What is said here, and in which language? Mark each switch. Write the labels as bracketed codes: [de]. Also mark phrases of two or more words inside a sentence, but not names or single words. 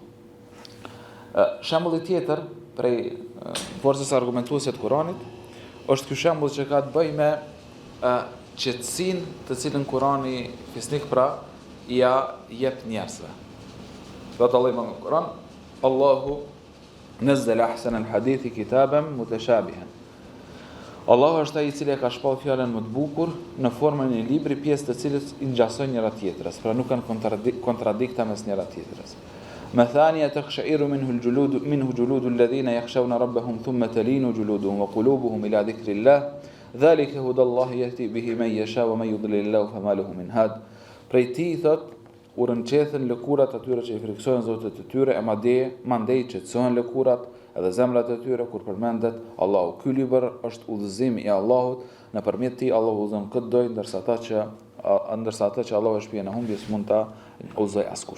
[sq] Shembulli tjetër prej forcës argumentuese të Kuranit është ky shembull që ka të bëjë me qetësinë të cilën Kurani fisnik pra ja jep njerëzve. Thotë Allahu në Kur'an: [ar] الله نزل أحسن الحديث كتابا متشابها. [sq] Allahu është ai i cili ka shpall fjalën më të bukur në formën e një libri, pjesë të cilës i ngjasojnë njëra tjetrës, pra nuk kanë kontradikta mes njëra tjetrës. [ar] مثانية تقشعر منه جلود الذين يخشون ربهم ثم تلين جلودهم وقلوبهم إلى ذكر الله ذلك هدى الله يهدي به من يشاء ومن يضلل الله فما له من هاد. [sq] Prej tij thot u rënqethen lëkurat atyre që i friksojnë Zotit të tyre, e mandej qetësohen lëkurat edhe zemrat e tyre kur përmendet Allahu. Ky libër është udhëzim i Allahut, nëpërmjet tij Allahu udhëzon këtë doj, ndërsa ata që Allahu e shpjen e humbjes mund ta udhëzoj askush.